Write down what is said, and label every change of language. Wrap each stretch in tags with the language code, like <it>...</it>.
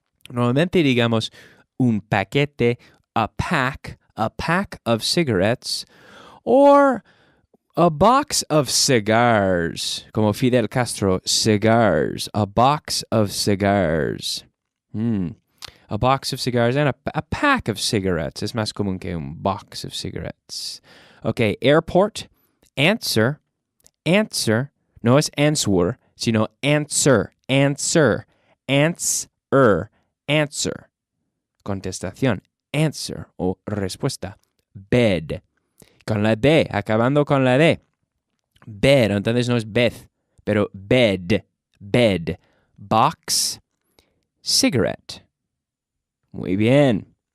<es>Normalmente digamos un paquete,</es> <en>a pack of cigarettes, or a box of cigars,</en> <es>como</es> <en>Fidel Castro, cigars, a box of cigars. A box of cigars and a pack of cigarettes.</en> <es>Es más común que un</es> <en>box of cigarettes. Okay, airport. Answer, answer,</en> <es>no es</es> <en>answer,</en> <es>sino</es> <en>answer, answer, answer, answer.</en> <es>Contestación, answer o respuesta. Bed, con la D, acabando con la D.</es> <en>Bed,</en> <es>entonces no es</es> <en>bed,</en> <es>pero</es> <en>bed, bed. Box, cigarette,</en> <es>Muy bien.</es>